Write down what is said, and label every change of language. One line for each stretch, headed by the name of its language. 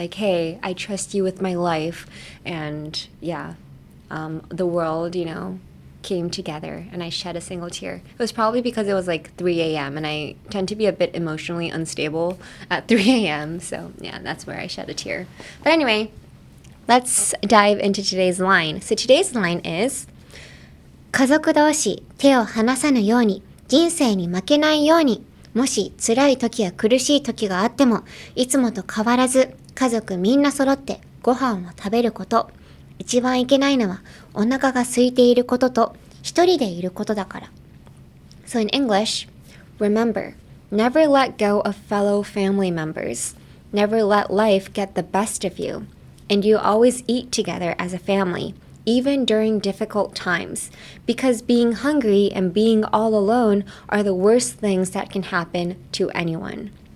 English: Hey, I trust you with my life. And yeah, the world, came together and I shed a single tear. It was probably because it was 3 a.m. and I tend to be a bit emotionally unstable at 3 a.m. So yeah, that's where I shed a tear. But anyway, let's dive into today's line. So today's line is
Japanese: 家族同士手を離さぬように人生に負けないようにもし辛い時や苦しい時があってもいつもと変わらず家族みんな揃ってご飯を食べること一番いけないのはお腹が空いていることと一人でいることだから。
English: So in English, remember, never let go of fellow family members. Never let life get the best of you. And you always eat together as a family, even during difficult times, because being hungry and being all alone are the worst things that can happen to anyone.